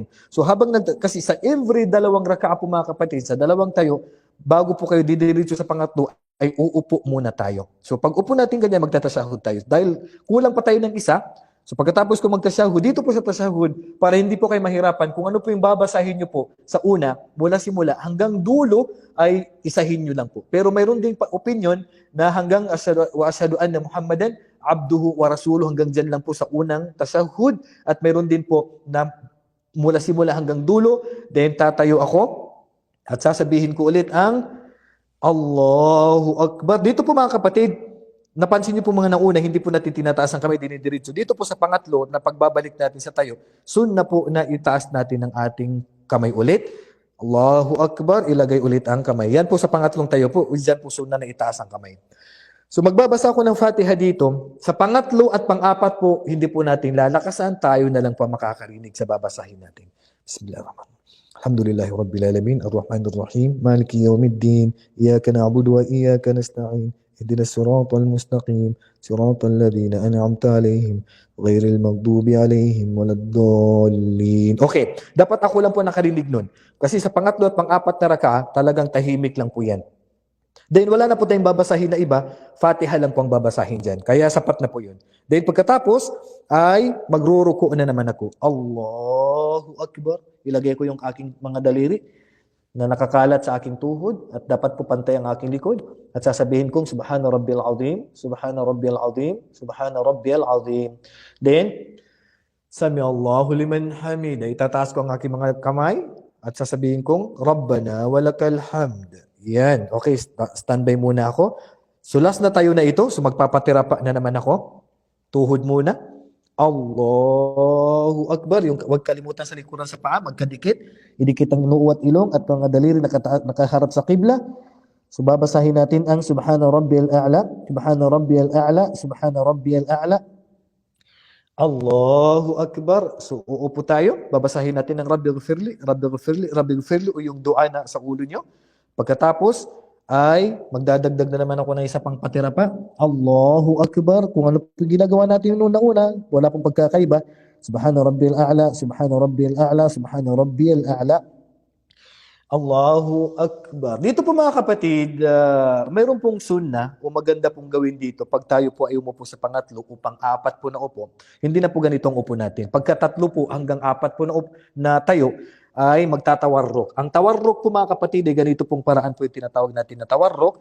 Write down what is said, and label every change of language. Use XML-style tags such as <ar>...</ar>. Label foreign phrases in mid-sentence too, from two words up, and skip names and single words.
<tl>So kasi sa every dalawang raka'a po mga kapatid, sa dalawang tayo, bago po kayo didiretso sa pangatlo, ay uupo muna tayo. So pag upo natin ganyan, magtatasahud tayo. Dahil kulang pa tayo ng isa, so pagkatapos ko magtasahud, dito po sa tasahud, para hindi po kayo mahirapan, kung ano po yung babasahin nyo po sa una, mula simula hanggang dulo, ay isahin nyo lang po. Pero mayroon din opinion na hanggang</tl> <ar>أشهد أن محمدا عبده ورسوله,</ar> <tl>hanggang dyan lang po sa unang tasahud. At mayroon din po na mula simula hanggang dulo, then tatayo ako at sasabihin ko ulit ang</tl> <ar>الله أكبر.</ar> <tl>Dito po mga kapatid, napansin niyo po mga nauna, hindi po natin tinataas ang kamay, dinidiretso. Dito po sa pangatlo, na pagbabalik natin sa tayo, sunna po na itaas natin ang ating kamay ulit.</tl> <ar>الله أكبر,</ar> <tl>ilagay ulit ang kamay. Yan po sa pangatlong tayo po, dyan po sunna na itaas ang kamay. So magbabasa ko ng Fatiha dito. Sa pangatlo at pang-apat po, hindi po natin lalakasan. Tayo na lang po makakarinig sa babasahin natin.</tl> <ar>بسم الله الرحمن الرحيم الحمد لله رب العالمين الرحمن الرحيم مالك يوم الدين إياك نعبد وإياك نستعين اهدنا الصراط المستقيم صراط الذين أنعمت عليهم غير المغضوب عليهم ولا الضالين.</ar> <tl>Okay, dapat ako lang po nakarinig nun. Kasi sa pangatlo at pang-apat na raka'a, talagang tahimik lang po yan. Then wala na po tayong babasahin na iba, Fatiha lang po ang babasahin dyan. Kaya sapat na po yun. Then pagkatapos ay magruruko na naman ako.</tl> <ar>الله أكبر.</ar> <tl>Ilagay ko yung aking mga daliri na nakakalat sa aking tuhod at dapat po pantay ang aking likod. At sasabihin kong</tl> <ar>سبحان ربي العظيم سبحان ربي العظيم سبحان ربي العظيم.</ar> <tl>Then,</tl> <ar>سمع الله لمن حمده.</ar> <tl>Itataas ko ang aking mga kamay at sasabihin kong</tl> <ar>ربنا ولك الحمد.</ar> <tl>Yan. Okay, standby muna ako. So last na tayo na ito. So magpapatira pa na naman ako. Tuhod muna.</tl> <ar>الله أكبر.</ar> <tl>Yung, huwag kalimutan sa likuran sa paa. Magkadikit. Idikit ang noo at ilong at mga daliri nakaharap sa qibla. So babasahin natin ang</tl> <ar>سبحان ربي الأعلى. سبحان ربي الأعلى سبحان ربي الأعلى الله أكبر.</ar> <tl>So uupo tayo. Babasahin natin ang</tl> <ar>رب اغفر لي رب اغفر لي. رب اغفر لي</ar> <tl>o yung dua na sa ulo nyo. Pagkatapos ay magdadagdag na naman ako ng isa pang patira pa.</tl> <ar>الله أكبر.</ar> <tl>Kung ano po ginagawa natin noong una, wala pong pagkakaiba.</tl> <ar>سبحان ربي الأعلى سبحان ربي الأعلى سبحان ربي الأعلى. الله أكبر.</ar> <tl>Dito po mga kapatid, mayroon pong sunna o maganda pong gawin dito pag tayo po ay umupo sa pangatlo upang apat po na upo. Hindi na po ganitong upo natin. Pagkatatlo po hanggang apat po na tayo, ay magtatawarrok. Ang tawarrok po mga kapatid, ay ganito pong paraan po yung tinatawag natin na tawarrok.</tl>